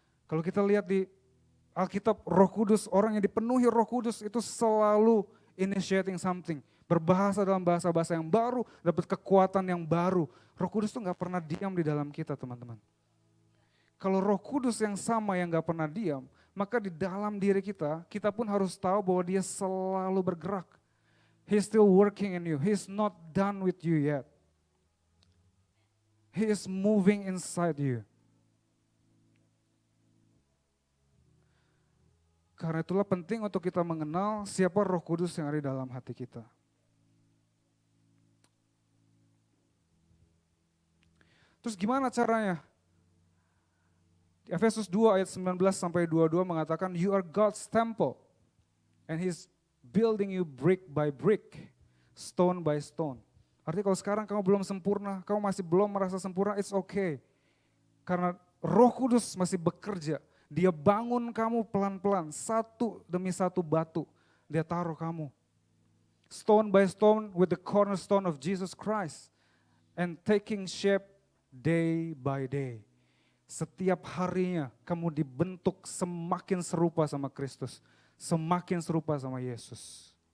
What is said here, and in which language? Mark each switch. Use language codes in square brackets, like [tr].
[id] Kalau kita lihat di Alkitab, Roh Kudus, orang yang dipenuhi Roh Kudus itu selalu [en] initiating something. [id] Berbahasa dalam bahasa-bahasa yang baru, dapat kekuatan yang baru. Roh Kudus itu gak pernah diam di dalam kita, teman-teman. Kalau Roh Kudus yang sama yang gak pernah diam, maka di dalam diri kita, kita pun harus tahu bahwa dia selalu bergerak. [en] He's still working in you. He's not done with you yet. He is moving inside you. [id] Karena itulah penting untuk kita mengenal siapa Roh Kudus yang ada di dalam hati kita. Terus gimana caranya? Efesus 2 ayat 19 sampai 22 mengatakan, [en] you are God's temple and He's building you brick by brick, stone by stone. [id] Artinya kalau sekarang kamu belum sempurna, kamu masih belum merasa sempurna, [en] it's okay. [id] Karena Roh Kudus masih bekerja, Dia bangun kamu pelan-pelan, satu demi satu batu, Dia taruh kamu. [en] Stone by stone with the cornerstone of Jesus Christ and taking shape day by day. [id] Setiap harinya kamu dibentuk semakin serupa sama Kristus, semakin serupa sama Yesus.